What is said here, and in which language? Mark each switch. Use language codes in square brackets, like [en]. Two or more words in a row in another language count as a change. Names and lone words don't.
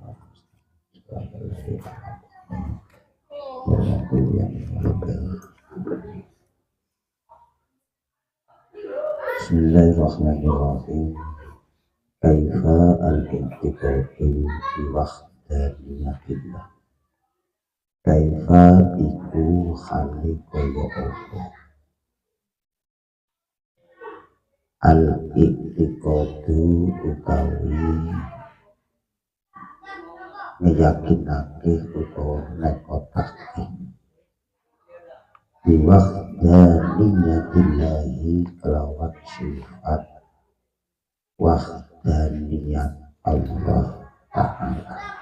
[ar] بسم الله الرحمن الرحيم كيف الانتقاد بوحدانية الله [jv] kaifa iku hale kaya apa al-i'tiqadu utawi ngeyakinake utawa nekotake biwahdaniyatillahi kelawan sifat wahdaniyat Allah Ta'ala.